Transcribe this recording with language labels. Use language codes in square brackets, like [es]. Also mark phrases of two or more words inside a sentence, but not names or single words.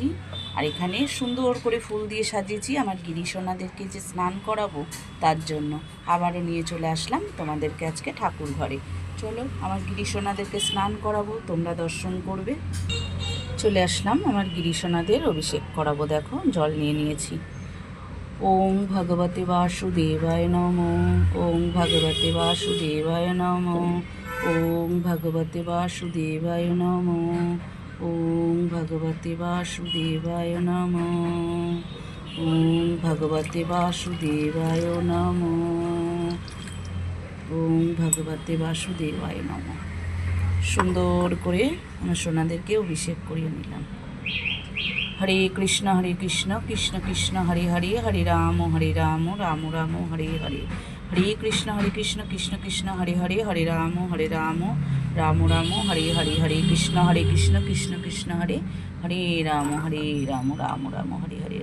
[bn] আর এখানে সুন্দর করে ফুল দিয়ে সাজিয়েছি আমার গিরিশোনাদেরকে যে স্নান করাবো তার জন্য। আবারও নিয়ে চলে আসলাম তোমাদেরকে আজকে ঠাকুর ঘরে। চলো আমার গিরিশোনাদেরকে স্নান করাবো, তোমরা দর্শন করবে। চলে আসলাম আমার গিরিশোনাদের অভিষেক করাবো। দেখো জল নিয়ে নিয়েছি। [sa] ওং ভগবতে বাসুদেবায় নমঃ, ওং ভগবতে বাসুদেবায় নমঃ, ওং ভগবতে বাসুদেবায় নমঃ, ওং ভগবতে বাসুদেবায় নমঃ, ওং ভগবতে বাসুদেবায় নমঃ, ওং ভগবতে বাসুদেবায় নমঃ। [bn] সুন্দর করে আমার সোনাদেরকে অভিষেক করিয়ে নিলাম। [sa] হরে কৃষ্ণ কৃষ্ণ কৃষ্ণ হরে হরে, হরে রাম রাম রাম হরে হরে, হরে কৃষ্ণ কৃষ্ণ কৃষ্ণ হরে হরে, হরে রাম রাম রাম হরে হরে, হরে কৃষ্ণ কৃষ্ণ কৃষ্ণ হরে হরে রাম রাম রাম হরে হরে।